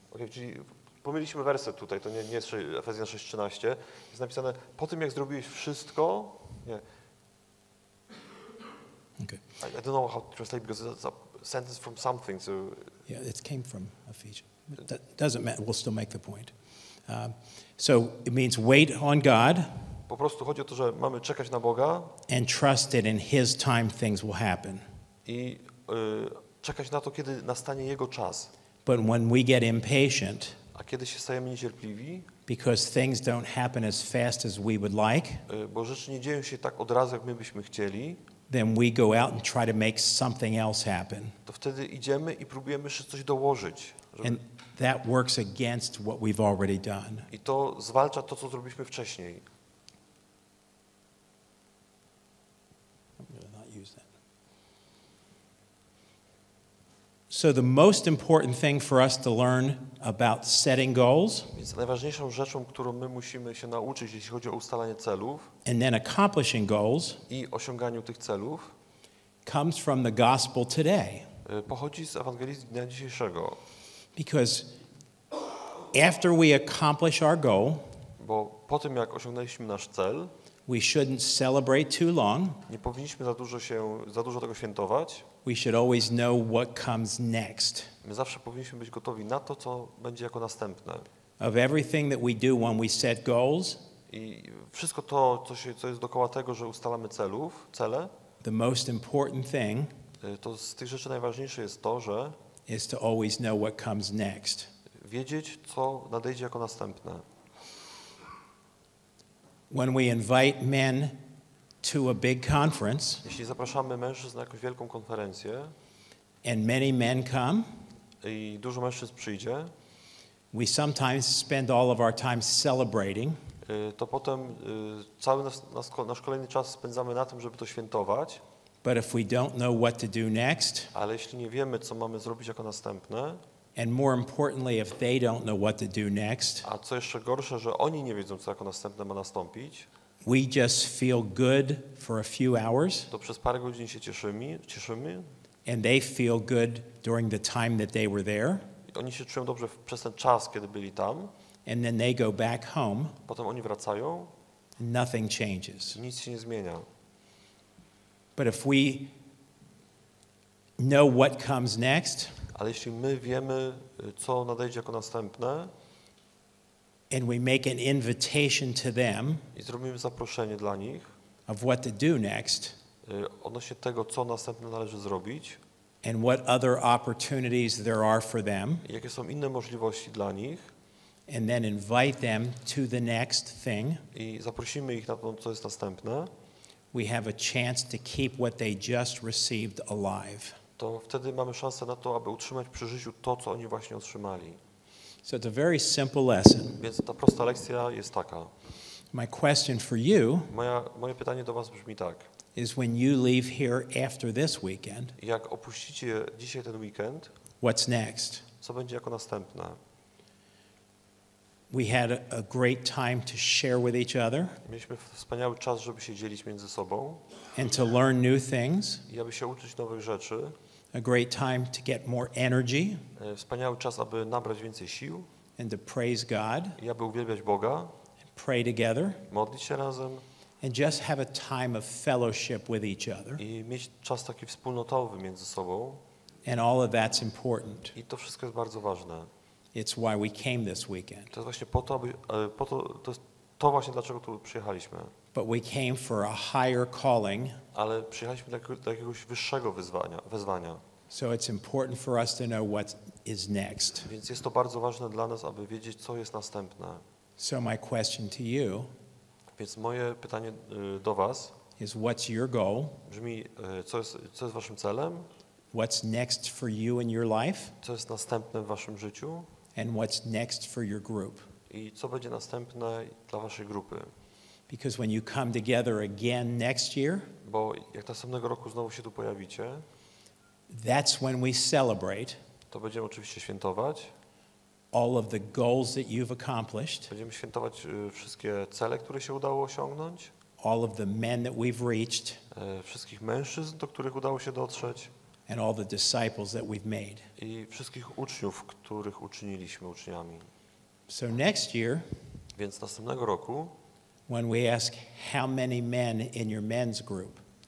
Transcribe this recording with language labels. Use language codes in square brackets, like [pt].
[pl] Okay, czyli pomyliliśmy werset tutaj, to nie jest Efezjan 6:13. Jest napisane, po tym jak zrobiłeś wszystko, nie. Okay. [en] I don't know how to translate because it's a sentence from something, so... Yeah, it came from Ephesians. That doesn't matter. We'll still make the point. So it means wait on God. [pl] Po prostu chodzi o to, że mamy czekać na Boga [en] and trust that in His time things will happen. [pl] I czekać na to, kiedy nastanie Jego czas. [en] But when we get impatient, [pl] a kiedy się stajemy niecierpliwi, [en] because things don't happen as fast as we would like, [pl] bo rzeczy nie dzieją się tak od razu, jak my byśmy chcieli, [en] then we go out and try to make something else happen. [pl] to wtedy idziemy i próbujemy jeszcze coś dołożyć. [en] And that works against what we've already done. [pl] I to zwalcza to, co zrobiliśmy wcześniej. [en] So the most important thing for us to learn about setting goals [pl] Więc najważniejszą rzeczą, którą my musimy się nauczyć, jeśli chodzi o ustalanie celów [en] and then accomplishing goals [pl] i osiąganiu tych celów, [en] comes from the gospel today. [pl] Pochodzi z Ewangelii dnia dzisiejszego. [en] Because after we accomplish our goal, [pl] Bo po tym, jak osiągnęliśmy nasz cel, [en] we shouldn't celebrate too long. [pl] nie powinniśmy za dużo tego świętować. [en] We should always know what comes next. [pl] My zawsze powinniśmy być gotowi na to, co będzie jako następne. [en] Of everything that we do when we set goals, [pl] I wszystko to, co jest dookoła tego, że ustalamy cele, [en] the most important thing [pl] to z tych rzeczy najważniejsze jest to, że [en] is to always know what comes next. [pl] wiedzieć, co nadejdzie jako następne. [en] When we invite men to a big conference, [pl] Jeśli zapraszamy mężczyzn na jakąś wielką konferencję [en] and many men come, [pl] i dużo mężczyzn przyjdzie, [en] we sometimes spend all of our time celebrating, [pl] to potem cały nasz kolejny czas spędzamy na tym, żeby to świętować. [en] but if we don't know what to do next, [pl] Ale jeśli nie wiemy, co mamy zrobić jako następne, [en] and more importantly, if they don't know what to do next, [pl] a co jeszcze gorsze, że oni nie wiedzą, co jako następne ma nastąpić, [en] we just feel good for a few hours, [pl] to przez parę godzin się cieszymy [en] and they feel good during the time that they were there, [pl] i oni się czują dobrze przez ten czas, kiedy byli tam, [en] and then they go back home, [pl] potem oni wracają [en] and nothing changes. [pl] i nic się nie zmienia. [en] But if we know what comes next, [pl] Ale jeśli my wiemy, co nadejdzie jako następne [en] and we make an invitation to them [pl] i zrobimy zaproszenie dla nich [en] of what to do next, [pl] odnośnie tego, co następne należy zrobić [en] and what other opportunities there are for them, [pl] i jakie są inne możliwości dla nich [en] and then invite them to the next thing, [pl] i zaprosimy ich na to, co jest następne, [en] we have a chance to keep what they just received alive. [pl] to wtedy mamy szansę na to, aby utrzymać przy życiu to, co oni właśnie otrzymali. [en] So it's a very simple lesson. [pl] Więc ta prosta lekcja jest taka. [en] My question for you [pl] Moje pytanie do was brzmi tak. [en] is when you leave here after this weekend, [pl] Jak opuścicie dzisiaj ten weekend, [en] what's next? [pl] co będzie jako następne? [en] We had a great time to share with each other [pl] Mieliśmy wspaniały czas, żeby się dzielić między sobą [en] and to learn new things, [pl] i aby się uczyć nowych rzeczy. [en] a great time to get more energy [pl] Wspaniały czas, aby nabrać więcej sił [en] and to praise God, [pl] i aby uwielbiać Boga, [en] and pray together, [pl] modlić się razem [en] and just have a time of fellowship with each other. [pl] i mieć czas taki wspólnotowy między sobą. [en] And all of that's important. [pl] I to wszystko jest bardzo ważne. [en] It's why we came this weekend. [pl] To jest właśnie to jest to właśnie dlaczego tu przyjechaliśmy. [en] But we came for a higher calling, [pl] Ale przyjechaliśmy do jakiegoś wyższego wezwania. [en] so it's important for us to know what is next. [pl] Więc jest to bardzo ważne dla nas, aby wiedzieć, co jest następne. [en] So my question to you [pl] Więc moje pytanie do was [en] is, what's your goal? [pl] brzmi, co jest waszym celem, [en] What's next for you in your life? [pl] co jest następne w waszym życiu [en] And what's next for your group? [pl] i co będzie następne dla waszej grupy. [en] Because when you come together again next year, [pl] Bo jak następnego roku znowu się tu pojawicie, [en] That's when we celebrate [pl] to będziemy oczywiście świętować. [en] all of the goals that you've accomplished, [pl] Będziemy świętować wszystkie cele, które się udało osiągnąć, [en] all of the men that we've reached, [pl] wszystkich mężczyzn, do których udało się dotrzeć [en] and all the disciples that we've made. [pl] i wszystkich uczniów, których uczyniliśmy uczniami. [en] So next year, [pl] Więc następnego roku, [en] when we ask how many men in your men's group,